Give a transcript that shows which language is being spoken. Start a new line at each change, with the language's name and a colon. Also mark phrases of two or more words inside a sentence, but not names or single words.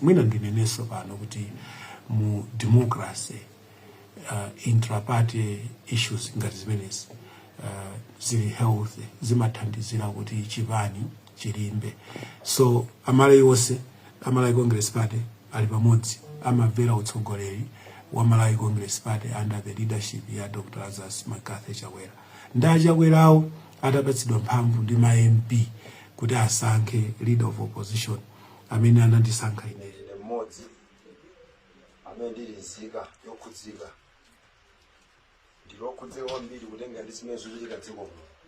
Nyanja: Mwina ndinenenso pano kuti mu democracy
English: intra-party issues
Nyanja: ngati zimenezi zili healthy, zimathandizira kuti chipani chilimbe. So Amalawi onse Amalawi Congress Party ali pamodzi, amamvera utsogoleri wa Malawi Congress Party
English: under the leadership
Nyanja: ya Dr. Lazarus Makathi Chakwera. Nda Chakwerawo atapatsidwa mphamvu ndi ma MP kuti asankhe
English: leader of opposition
Nyanja: amene anandisankha ine mmodzi amene ndilizika yokhudzika ndilokhudzeka kwambiri kutenga ndi zimene zochitika dziko muno.